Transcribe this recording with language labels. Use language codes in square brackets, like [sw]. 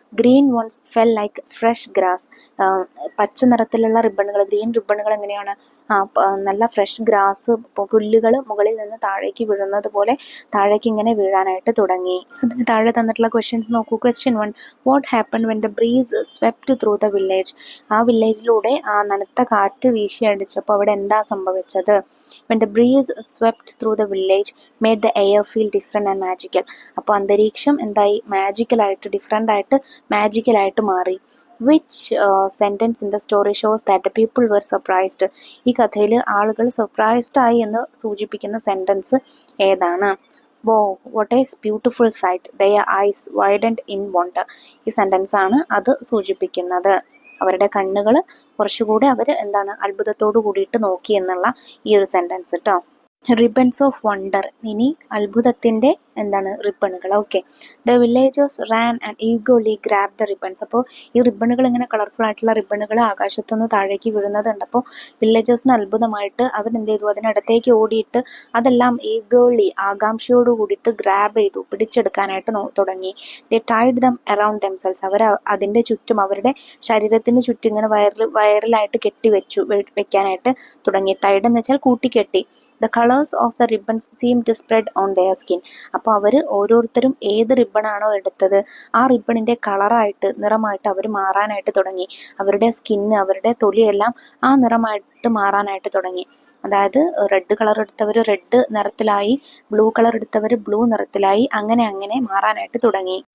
[en] Green ones fell like fresh grass. [ml] പച്ച നിറത്തിലുള്ള റിബണുകൾ, green റിബണുകൾ എങ്ങനെയാണ്, നല്ല ഫ്രഷ് ഗ്രാസ്, പുല്ലുകൾ മുകളിൽ നിന്ന് താഴേക്ക് വീഴുന്നത് പോലെ താഴേക്ക് ഇങ്ങനെ വീഴാനായിട്ട് തുടങ്ങി. അതിന് താഴെ തന്നിട്ടുള്ള ക്വസ്റ്റ്യൻസ് നോക്കൂ. [en] Question 1, what happen when the breeze swept through the village? [ml] ആ വില്ലേജിലൂടെ ആ നനുത്ത കാറ്റ് വീശി അടിച്ചപ്പോൾ അവിടെ എന്താ സംഭവിച്ചത്? [en] When the breeze swept through the village, made the air feel different and magical. [ml] അപ്പോൾ അന്തരീക്ഷം എന്തായി, മാജിക്കലായിട്ട്, ഡിഫറെൻ്റ് ആയിട്ട്, മാജിക്കലായിട്ട് മാറി. [en] Which sentence in the story shows that the people were surprised? [ml] ഈ കഥയിൽ ആളുകൾ സർപ്രൈസ്ഡ് ആയി എന്ന് സൂചിപ്പിക്കുന്ന സെൻറ്റൻസ് ഏതാണ്? [en] Wow, what a beautiful sight. Their eyes widened in wonder. [ml] ഈ സെൻറ്റൻസ് ആണ് അത് സൂചിപ്പിക്കുന്നത്. അവരുടെ കണ്ണുകൾ കുറച്ചുകൂടെ അവർ എന്താണ്, അത്ഭുതത്തോടു കൂടിയിട്ട് നോക്കി എന്നുള്ള ഈ ഒരു സെൻറ്റൻസ് കേട്ടോ. [en] Ribbons of wonder. [ml] ഇനി അത്ഭുതത്തിൻ്റെ എന്താണ്, റിബണുകൾ. [en] Okay, the villagers ran and eagerly grab the ribbons. [ml] അപ്പോൾ ഈ റിബണുകൾ ഇങ്ങനെ കളർഫുൾ ആയിട്ടുള്ള റിബണുകൾ ആകാശത്തുനിന്ന് താഴേക്ക് വീഴുന്നത് കണ്ടപ്പോൾ വില്ലേജേഴ്സിന് അത്ഭുതമായിട്ട് അവരെന്ത് ചെയ്തു, അതിനടുത്തേക്ക് ഓടിയിട്ട് അതെല്ലാം ഈഗോളി, ആകാംക്ഷയോട് കൂടിയിട്ട് ഗ്രാബ് ചെയ്തു, പിടിച്ചെടുക്കാനായിട്ട് തുടങ്ങി. [en] They tied them around themselves. [ml] അവർ അതിൻ്റെ ചുറ്റും, അവരുടെ ശരീരത്തിന് ചുറ്റും ഇങ്ങനെ വയറിലായിട്ട് വെക്കാനായിട്ട് തുടങ്ങി. ടൈഡ് എന്ന് വെച്ചാൽ കൂട്ടിക്കെട്ടി. [en] The colors of the ribbons seemed to spread on their skin. [ml] അപ്പോൾ അവർ ഓരോരുത്തരും ഏത് റിബണാണോ എടുത്തത് ആ റിബണിൻ്റെ കളറായിട്ട്, നിറമായിട്ട് അവർ മാറാനായിട്ട് തുടങ്ങി. അവരുടെ സ്കിന്ന്, അവരുടെ തൊലിയെല്ലാം ആ നിറമായിട്ട് മാറാനായിട്ട് തുടങ്ങി. അതായത് red colour എടുത്തവർ red നിറത്തിലായി, blue colour എടുത്തവർ blue നിറത്തിലായി, അങ്ങനെ അങ്ങനെ മാറാനായിട്ട് തുടങ്ങി.